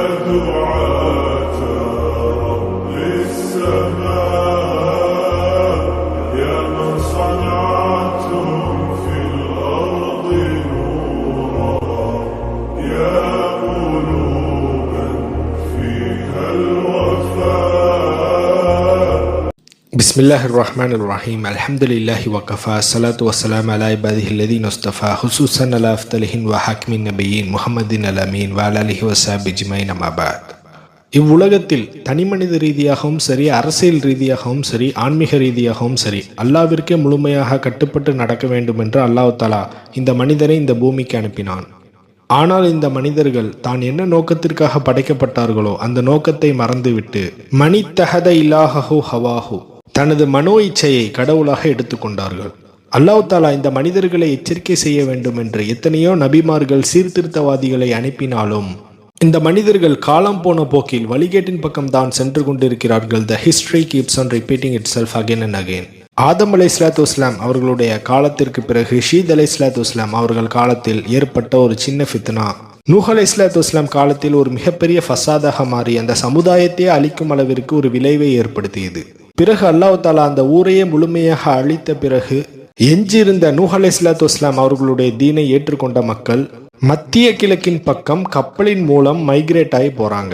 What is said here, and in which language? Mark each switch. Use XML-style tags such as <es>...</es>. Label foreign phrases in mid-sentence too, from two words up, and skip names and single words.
<ar>دعاة رب السماء يا من صنعتم في الأرض نورا يا قلوبا فيها الوفاء. بسم الله الرحمن الرحيم. الحمد لله وكفى الصلاة والسلام على عباده الذين اصطفى خصوصا على أفضلهم وحكم النبيين محمد الأمين وعلى آله وصحبه أجمعين أما بعد.</ar> <ta>இவ்வுலகத்தில் தனிமனித ரீதியாகவும் சரி, அரசியல் ரீதியாகவும் சரி, ஆன்மீக ரீதியாகவும் சரி, அல்லாவிற்கே முழுமையாக கட்டுப்பட்டு நடக்க வேண்டும் என்று</ta> <ar>الله تعالى</ar> <ta>இந்த மனிதரை இந்த பூமிக்கு அனுப்பினான். ஆனால் இந்த மனிதர்கள் தான் என்ன நோக்கத்திற்காக படைக்கப்பட்டார்களோ அந்த நோக்கத்தை மறந்துவிட்டு</ta> <ar>من اتخذ إلهه هواه,</ar> <ta>தனது மனோ இச்சையை கடவுளாக எடுத்துக்கொண்டார்கள்.</ta> <ar>الله تعالى</ar> <ta>இந்த மனிதர்களை எச்சரிக்கை செய்ய வேண்டும் என்று எத்தனையோ நபிமார்கள் சீர்திருத்தவாதிகளை அனுப்பினாலும் இந்த மனிதர்கள் காலம் போன போக்கில் வழிகேட்டின் பக்கம் தான் சென்று கொண்டிருக்கிறார்கள்.</ta> <en>The history keeps on repeating itself again and again.</en> <ta>ஆதம்</ta> <ar>عليه الصلاة والسلام</ar> <ta>அவர்களுடைய காலத்திற்கு பிறகு ஷீத்</ta> <ar>عليه الصلاة والسلام</ar> <ta>அவர்கள் காலத்தில் ஏற்பட்ட ஒரு சின்ன ஃபித்னா நூஹ்</ta> <ar>عليه الصلاة والسلام</ar> <ta>காலத்தில் ஒரு மிகப்பெரிய ஃபசாதாக மாறி அந்த சமுதாயத்தையே அழிக்கும் அளவிற்கு ஒரு விளைவை ஏற்படுத்தியது. பிறகு</ta> <ar>الله تعالى</ar> <ta>அந்த ஊரையே முழுமையாக அழித்த பிறகு எஞ்சியிருந்த நூஹ்</ta> <ar>عليه الصلاة والسلام</ar> <ta>அவர்களுடைய தீனை ஏற்றுக்கொண்ட மக்கள் மத்திய கிழக்கின் பக்கம் கப்பலின் மூலம் மைக்ரேட் ஆகி போறாங்க.</ta>